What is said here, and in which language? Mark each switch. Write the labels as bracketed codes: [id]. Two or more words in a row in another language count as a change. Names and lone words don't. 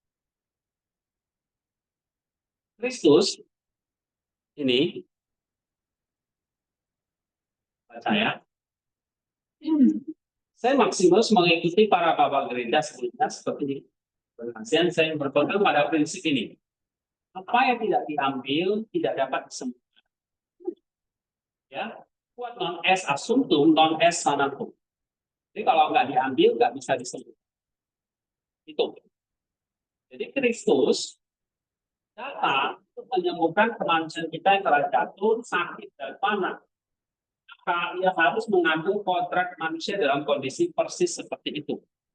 [id] Kristus ini, baca ya. Saya Maximus mengikuti para bapak gereja sebelumnya seperti penasihat saya berpegang pada prinsip ini. Apa yang tidak diambil tidak dapat disembuhkan. Ya, [la] quod non est assumptum, non est sanatum. [id] Jadi kalau nggak diambil nggak bisa disembuhkan. Itu. Jadi Kristus datang untuk menyembuhkan kemanusiaan kita yang telah jatuh, sakit dan panah. Maka ia harus mengambil kontrak manusia dalam kondisi persis seperti itu.